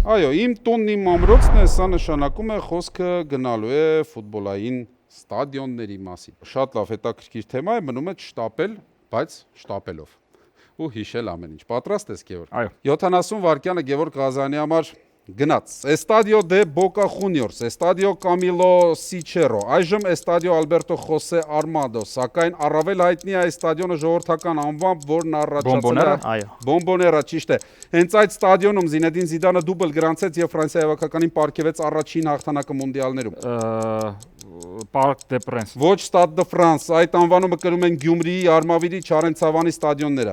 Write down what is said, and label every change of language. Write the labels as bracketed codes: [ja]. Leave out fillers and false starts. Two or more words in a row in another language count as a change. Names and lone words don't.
[hy] Այո, իմ տունն իմ ամրոցն է, սա նշանակում է խոսքը գնալու է ֆուտբոլային ստադիոնների մասին։ Շատ լավ հետաքրքիր թեմա է, մնում է չշտապել, բայց շտապելով։ Ու հիշել ամեն ինչ։ Պատրաստ ես, Գևորգ։ Այո։ 70 վայրկյանը Գևորգ Ղազարյանի համար գնաց։ Estadio de Boca Juniors, Estadio Camilo Sichero, այժմ Estadio Alberto José Armando, սակայն առավել հայտնի է այս ստադիոնը ժողովրդական անվամբ, որն առաջացել է Այո։ Բոմբոներա, ճիշտ է։ Հենց այդ ստադիոնում Զինեդին Զիդանը դուբլ գրանցեց եւ Ֆրանսիայի հավաքականին պարգևեց առաջին հաղթանակը մունդիալներում։ Parc des Princes։ Ոչ Stade de France, այդ անվանումը կրում են Գյումրիի, Արմավիրի, Չարենցավանի ստադիոնները։